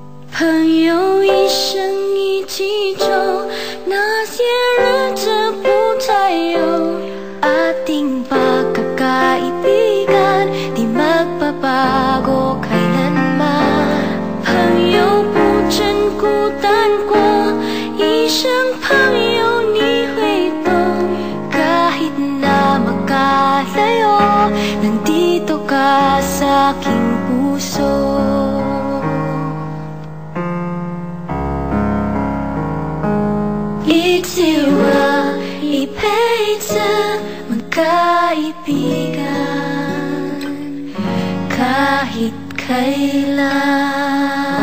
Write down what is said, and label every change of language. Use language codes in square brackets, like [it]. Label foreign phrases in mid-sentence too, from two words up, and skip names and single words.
[zh] 朋友一生一起走，那些日子不再有。 [tl] Ating pagkakaibigan, di magbabago kailanman. [zh] 朋友不真孤单过，一生朋友你会懂。 [tl] Kahit na magkalayo, nandito ka sa aking puso. Itsiwa, ipeitsa, magkaibigan kahit kailan.